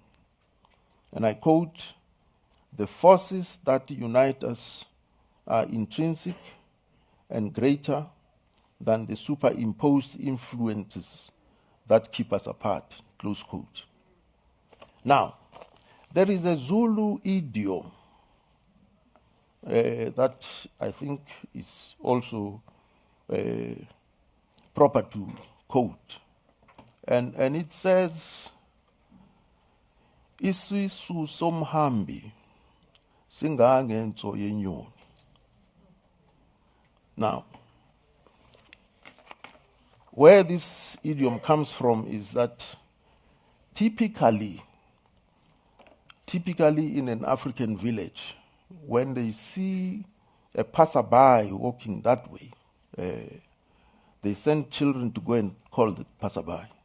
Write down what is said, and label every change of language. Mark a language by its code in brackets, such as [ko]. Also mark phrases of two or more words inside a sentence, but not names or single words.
[en] And I quote, "The forces that unite us are intrinsic and greater than the superimposed influences that keep us apart," close quote. Now, there is a Zulu idiom that I think is also proper to quote. And it says, [zu] "Isisu somhambi singangento yenyoni." [en] Now, where this idiom comes from is that typically in an African village, when they see a passerby walking that way, they send children to go and call the passerby.